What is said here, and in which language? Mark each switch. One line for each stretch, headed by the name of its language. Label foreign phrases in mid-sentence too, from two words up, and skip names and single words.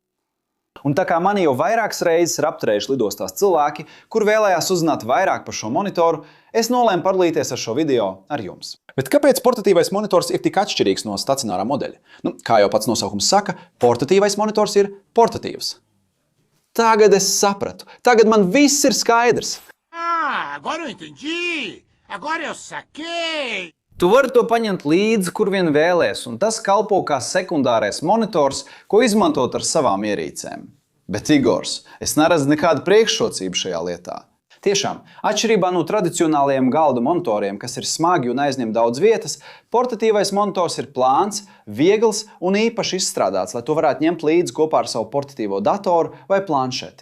Latvian: Un tā kā mani jau vairākas reizes ir apturējuši lidostās cilvēki, kur vēlējās uzzināt vairāk par šo monitoru, es nolēmu padalīties ar šo video ar jums. Bet kāpēc portatīvais monitors ir tik atšķirīgs no stacionārā modeļa? Kā jau pats nosaukums saka, portatīvais monitors ir portatīvs. Tagad es sapratu. Tagad man viss ir skaidrs.
Portuguese: Agora eu entendi! Agora eu saquei!
Latvian: Tu vari to paņemt līdzi, kur vien vēlies, un tas kalpo kā sekundārais monitors, ko izmantot ar savām ierīcēm. Bet, Igors, es neredzu nekādu priekšrocību šajā lietā. Tiešām, atšķirībā no tradicionālajiem galda monitoriem, kas ir smagi un aizņem daudz vietas, portatīvais monitors ir plāns, viegls un īpaši izstrādāts, lai to varētu ņemt līdzi kopā ar savu portatīvo datoru vai planšeti.